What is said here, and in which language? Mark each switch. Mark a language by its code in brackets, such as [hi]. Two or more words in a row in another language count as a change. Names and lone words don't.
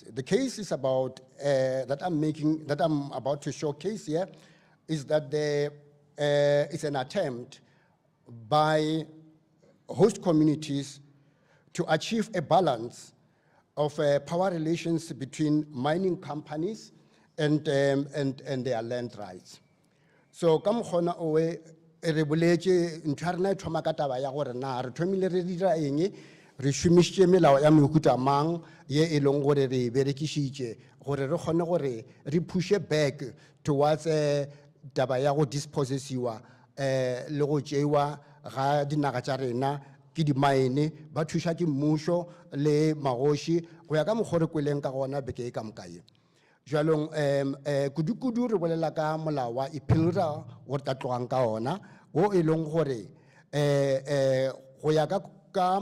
[en] The case is about that I'm about to showcase here is that it's an attempt by host communities to achieve a balance of power relations between mining companies and their land rights. [nso] So come hona owe re boletse ntharna thoma ka taba ya gore na re thomile re dira eng re šomišitše melao ya mehuta mang ye e leng gore re e berekišitše gore re kgone gore re [en] pushe back towards [nso] taba ya go dispossessiwa le go tšeiwa ga dinaga tša rena ke di-mine ba thuša ke mmušo le magoši go ya ka mokgwa re kweleng ka gona beke e ka mokae. Jwalong kudu-kudu re bolela ka molao wa IPILRA o re tla tlogang ka ona o e leng gore go ya ka